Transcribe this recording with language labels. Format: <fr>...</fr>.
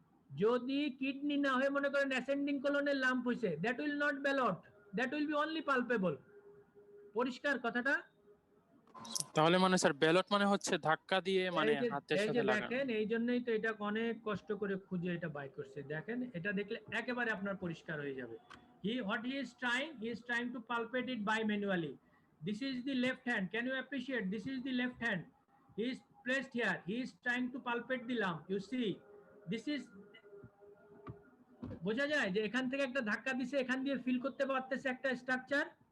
<bn>যদি কিডনি না হয়ে মনে করেন অ্যাসেন্ডিং কোলনের লাম্প হইছে,</bn> <en>That will not ballot, that will be only palpable.</en> <bn>পরিষ্কার কথাটা? তাহলে মানে স্যার ব্যালট মানে হচ্ছে ধাক্কা দিয়ে মানে হাতের এই যে সাথে লাগানো। দেখেন, এই জন্যই তো এটা অনেক কষ্ট করে খুঁজে এটা বাই করছে। দেখেন এটা দেখলে একেবারে আপনার পরিষ্কার হয়ে যাবে।</bn> <en>What he is trying to palpate it by manually. This is the left hand. Can you appreciate? This is the left hand. He is placed here. He is trying to palpate the lump. You see, this is,</en> <bn>বোঝা যায় যে এখান থেকে একটা ধাক্কা দিছে, এখান দিয়ে ফিল করতে পারতেছে একটা স্ট্রাকচার।</bn>